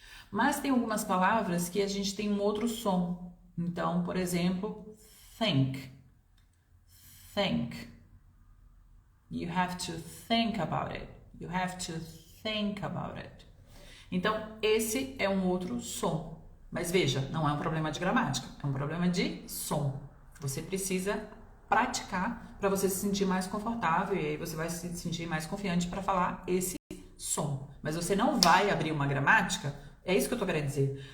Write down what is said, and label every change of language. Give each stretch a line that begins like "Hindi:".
Portuguese: Mas tem algumas palavras que a gente tem um outro som. Então, por exemplo, think.
English: You have to think about it. You have to think about it.
Portuguese: Então, esse é um outro som. Mas veja, não é um problema de gramática, é um problema de som. Você precisa praticar para você se sentir mais confortável e aí você vai se sentir mais confiante para falar esse som. Mas você não vai abrir uma gramática. É isso que eu tô querendo dizer.